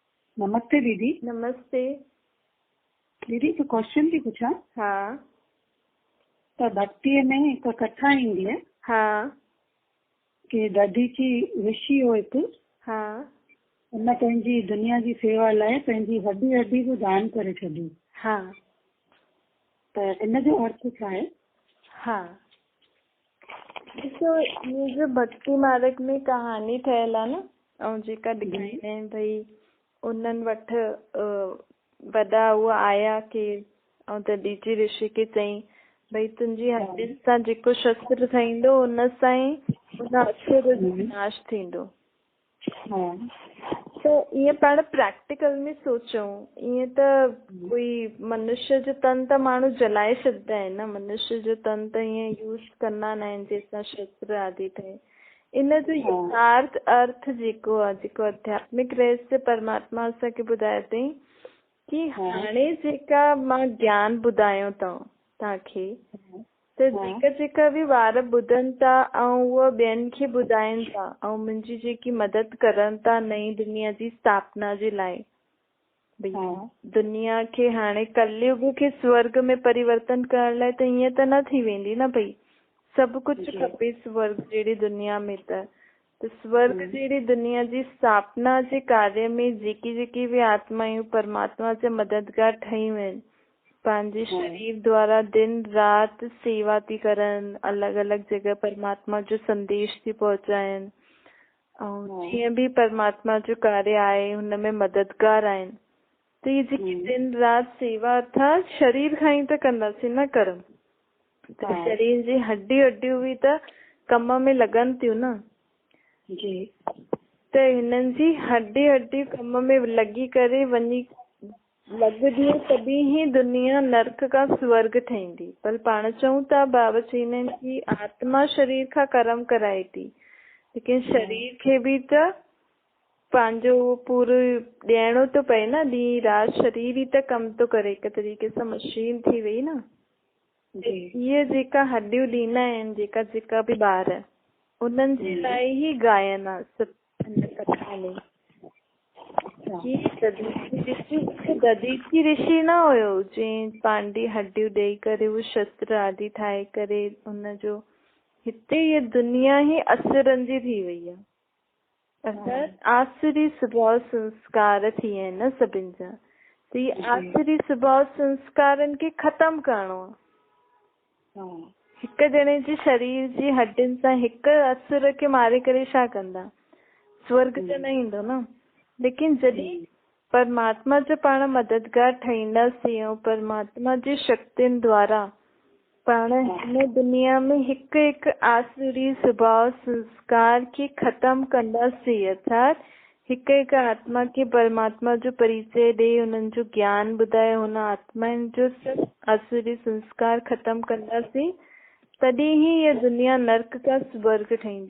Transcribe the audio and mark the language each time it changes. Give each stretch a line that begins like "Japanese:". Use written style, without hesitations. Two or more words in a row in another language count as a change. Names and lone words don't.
Sindhi: नमस्ते दीदी। नमस्ते दीदी तो क्वेश्चन थी पूछा। हाँ त भक्तीअ में हिकु कथा ईंदी आहे हाँ कि दधीची ऋषि हो हिकु, हाँ उन पंहिंजी दुनिया जी सेवा लाइ पंहिंजी हड्डी हड्डी को दान करे छॾी। हाँ त इन जो अर्थ छा आहे? हाँ ॾिसो, ये जो भक्ति मार्ग में कहानी ठहियल आहे न, ऐं जेका ॾेखारींदा आहिनि भई उन्हनि वटि वॾा उहे आया केरु, ऐं दधीची ऋषि खे चई भई तुंहिंजी हड्डियुनि सां जेको शस्त्र ठहींदो उन सां ई उन असुर जो विनाश थींदो। त ईअं पाण प्रैक्टिकल में सोचूं, ईअं त कोई मनुष्य जो तन त माण्हू जलाए छॾींदा आहिनि न, मनुष्य जो तन त ईअं यूज़ कंदा न आहिनि जंहिंसां शस्त्र आदि ठहे। इन जो यथार्थ अर्थ जेको आहे, जेको आध्यात्मिक रहस्य परमात्मा असांखे ॿुधाए अथई कि हाणे जेका मां ज्ञान ॿुधायो तव्हांखे, त जेका बि वार ॿुधनि था ऐं उहा ॿियनि खे ॿुधाइनि था ऐं मुंहिंजी जेकी मदद करनि था नई दुनिया जी स्थापना जे लाइ, भई दुनिया खे हाणे कलयुग खे स्वर्ग में परिवर्तन करण लाइ त ईअं त न थी वेंदी न, भई सभु कुझु खपे स्वर्ग जहिड़ी दुनिया में। त स्वर्ग जहिड़ी दुनिया जी स्थापना जे कार्य में जेकी बि आत्मायूं परमात्मा जा मददगार ठहियूं आहिनि, पंहिंजे शरीर द्वारा दिन रात सेवा थी करनि, अलॻि अलॻि जगह परमात्मा जो संदेश थी पहुचाइनि, ऐं जीअं बि परमात्मा जो कार्य आहे हुनमें मददगार आहिनि। त ये जेकी दिन रात सेवा अर्थात शरीर खां ई त कंदासीं न कर्म, त शरीर जी हड्डियूं बि त कम में लॻनि थियूं न जी। त हिननि जी हड्डी कम में लॻी करे वञी लॻंदी, तॾहिं ई दुनिया नर्क का स्वर्ग ठहींदी। पर पाण चऊं था, बाबा चवंदा आहिनि कि आत्मा शरीर खां कर्म कराए थी, लेकिन शरीर खे बि त पंहिंजो पूरो ॾियणो थो पए न, ॾींहुं राति शरीर ई त कमु थो करे, हिक तरीक़े सां मशीन थी वई न। इहे जेका हड्डियूं ॾींदा आहिनि, जेका बि ॿार, उन्हनि जे लाइ ई गायन आहे हिन कथा में। दधीची ऋषि न हुयो जंहिं पंहिंजी हड्डियूं ॾेई करे उहो शस्त्र आदि ठाहे करे उनजो, हिते ये दुनिया ही असुरनि जी थी वई आहे, अर्थात आसुरी स्वभाव संस्कार थी विया आहिनि न सभिनि जा। त ये आसुरी स्वभाव संस्कारनि खे ख़तमु करणो आहे। हिक ॼणे जे शरीर जी हड्डियुनि सां हिक असुर खे मारे करे छा कंदा? स्वर्ग त न ईंदो न। लेकिन जॾहिं परमात्मा जो पाण मददगार ठहींदासीं ऐं परमात्मा जी शक्तियुनि द्वारा पाण हिन दुनिया में हिकु हिकु आसुरी स्वभाव संस्कार खे ख़तमु कंदासीं, अर्थात हिकु हिकु आत्मा खे परमात्मा जो परिचय ॾेई हुननि जो ज्ञान ॿुधाए हुन आत्माउनि जो सभु आसुरी संस्कार ख़तमु कंदासीं, तॾहिं ई इहा दुनिया नर्क का स्वर्ग ठहींदी।